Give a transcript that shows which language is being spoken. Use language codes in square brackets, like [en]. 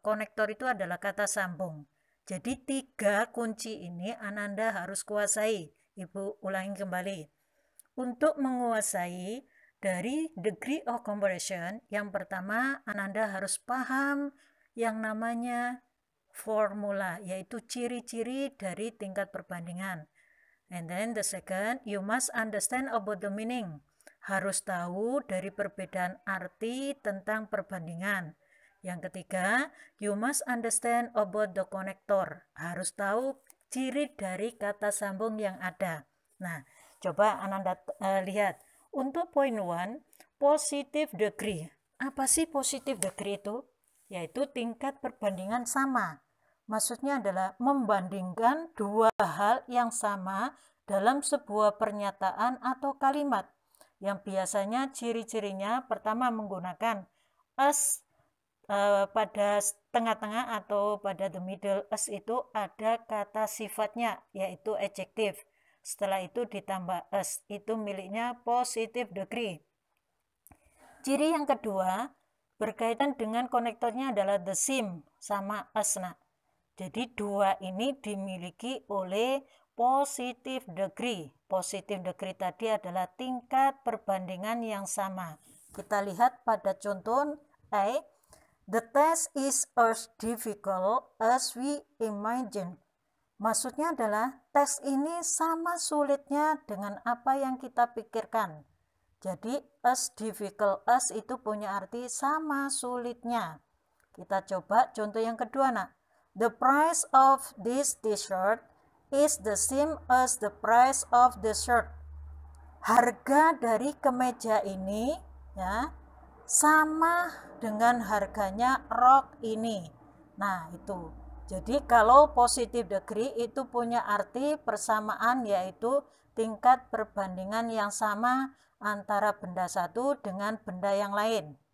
[id] Konektor itu adalah kata sambung. Jadi 3 kunci ini Ananda harus kuasai. Ibu ulangi kembali. Untuk menguasai dari degree of comparison, yang pertama Ananda harus paham yang namanya formula, yaitu ciri-ciri dari tingkat perbandingan. [en] And then the second, you must understand about the meaning. [id] Harus tahu dari perbedaan arti tentang perbandingan. Yang ketiga, [en] you must understand about the connector. [id] Harus tahu ciri dari kata sambung yang ada. Nah, coba Ananda lihat. Untuk point 1, positive degree. Apa sih positive degree itu? Yaitu tingkat perbandingan sama. Maksudnya adalah membandingkan dua hal yang sama dalam sebuah pernyataan atau kalimat yang biasanya ciri-cirinya pertama menggunakan as pada tengah-tengah atau pada the middle. As itu ada kata sifatnya yaitu adjective. Setelah itu ditambah as, itu miliknya positive degree. Ciri yang kedua berkaitan dengan konektornya adalah the same sama as. Nah, jadi dua ini dimiliki oleh positive degree. Positive degree tadi adalah tingkat perbandingan yang sama. Kita lihat pada contoh A. [en] The test is as difficult as we imagine. [id] Maksudnya adalah tes ini sama sulitnya dengan apa yang kita pikirkan. Jadi as difficult as itu punya arti sama sulitnya. Kita coba contoh yang kedua, nak. [en] The price of this t-shirt is the same as the price of the shirt. [id] Harga dari kemeja ini ya sama dengan harganya rok ini. Nah, itu. Jadi kalau positive degree itu punya arti persamaan, yaitu tingkat perbandingan yang sama antara benda satu dengan benda yang lain.